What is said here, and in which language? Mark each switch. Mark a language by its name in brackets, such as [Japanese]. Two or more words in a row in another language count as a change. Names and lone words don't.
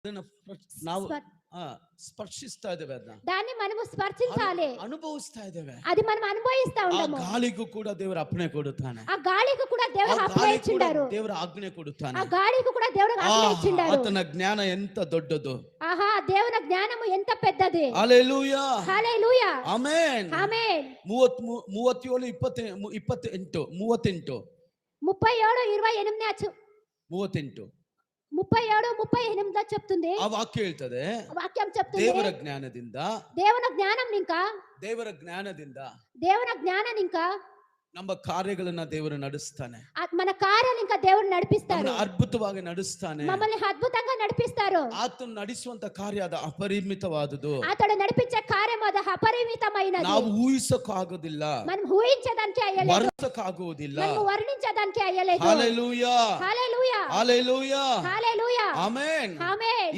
[Kannada] ನಾವು ಸ್ಪರ್ಶಿಸ್ತಾ ಇದ್ದೇವೆ, [Telugu] దాన్ని మనము స్పర్శించాలి, [Kannada] ಅನುಭವಿಸ್ತಾ ಇದ್ದೇವೆ. [Telugu] అది మనం అనుభవిస్తా ಆ ఉంటాము. [Kannada] ಗಾಳಿಗೂ ಕೂಡ ದೇವರ ಅಪ್ಪಣೆ ಕೊಡುತ್ತಾನೆ, [Telugu] ఆ గాలికి కూడా దేవుడు ఆజ్ఞ ఇచ్చిండారు, [Kannada] ದೇವರ ಆಜ್ಞೆ ಕೊಡುತ್ತಾನೆ. [Telugu] ఆ గాలికి కూడా దేవుడు ఆజ్ఞ ఇచ్చిండారు. [Kannada] ಆತನ ಜ್ಞಾನ ಎಂತ ದೊಡ್ಡದು, [Telugu] ఆహా దేవుని జ్ఞానము ఎంత పెద్దది. [Kannada] ಹಲ್ಲೆಲೂಯಾ, [Telugu] హల్లెలూయా, [Kannada] ಆಮೆನ್. [Telugu] ఆమేన్. 37 28 38 37:28 38 37:38 చెప్తుంది. [Kannada] ಆ ವಾಕ್ಯ ಹೇಳ್ತದೆ, [Telugu] వాక్యం చెప్తుంది, [Kannada] ದೇವರ ಜ್ಞಾನದಿಂದ, [Telugu] దేవుని జ్ఞానం ఇంకా, [Kannada] ದೇವರ ಜ್ಞಾನದಿಂದ [Telugu] దేవుని జ్ఞానం ఇంకా [Kannada] ನಮ್ಮ ಕಾರ್ಯಗಳನ್ನ ದೇವರು ನಡೆಸ್ತಾನೆ, [Telugu] మన కార్యాలు ఇంకా దేవుడు నడిపిస్తారు, [Kannada] ಅದ್ಭುತವಾಗಿ ನಡೆಸ್ತಾನೆ. [Telugu] మమ్మల్ని అద్భుతంగా నడిపిస్తారు. [Kannada] ಆತನು ನಡೆಸುವಂತ ಕಾರ್ಯ ಅದು ಅಪರಿಮಿತವಾದುದು, [Telugu] అతడు నడిపించే కార్యం అది అపరిమితమైనది. [Kannada] ನಾವು ಊಹಿಸಕ್ಕಾಗೋದಿಲ್ಲ, [Telugu] మనం ఊహించడానికి అయ్యలేదు, [Kannada] ವರ್ಣಿಸಕ್ಕಾಗುವುದಿಲ್ಲ, [Telugu] మనం వర్ణించడానికి అయ్యలేదు. హల్లెలూయా, హల్లెలూయా, హల్లెలూయా, హల్లెలూయా, [Kannada] ಆಮೆನ್, [Telugu] ఆమేన్.